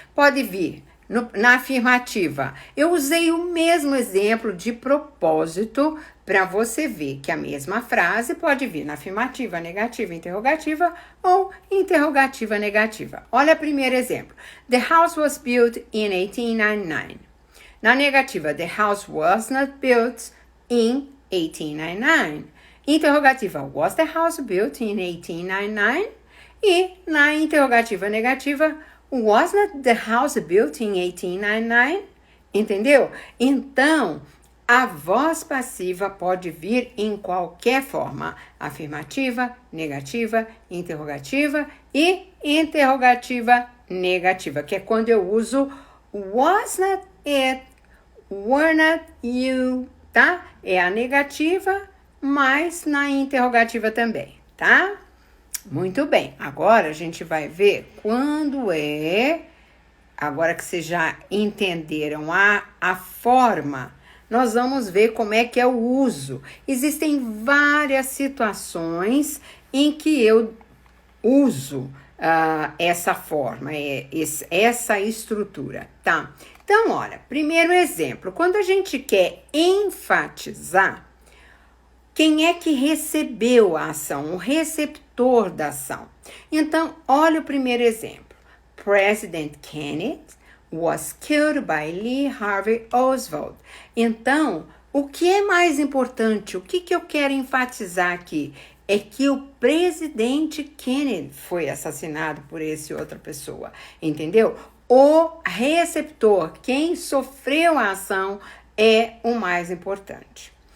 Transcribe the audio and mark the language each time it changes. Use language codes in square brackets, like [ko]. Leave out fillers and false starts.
[pt] Pode vir na afirmativa. Eu usei o mesmo exemplo de propósito para você ver que a mesma frase pode vir na afirmativa, negativa, interrogativa ou interrogativa negativa. Olha o primeiro exemplo. [en] The house was built in 1899. [pt] Na negativa, [en] the house was not built in 1899. [pt] Interrogativa, [en] was the house built in 1899? [pt] E na interrogativa negativa, [en] was not the house built in 1899? [pt] Entendeu? Então, a voz passiva pode vir em qualquer forma. Afirmativa, negativa, interrogativa e interrogativa negativa, que é quando eu uso [en] was not it, were not you, [pt] tá? É a negativa, mas na interrogativa também, tá? Muito bem, agora a gente vai ver quando agora que vocês já entenderam a forma, nós vamos ver como é que é o uso. Existem várias situações em que eu uso essa forma, essa estrutura, tá? Então, olha, primeiro exemplo, quando a gente quer enfatizar, quem é que recebeu a ação? O receptor da ação. Então, olha o primeiro exemplo. [en] President Kennedy was killed by Lee Harvey Oswald. [pt] Então, o que é mais importante? O que eu quero enfatizar aqui? É que o presidente Kennedy foi assassinado por outra pessoa. Entendeu? O receptor, quem sofreu a ação, é o mais importante.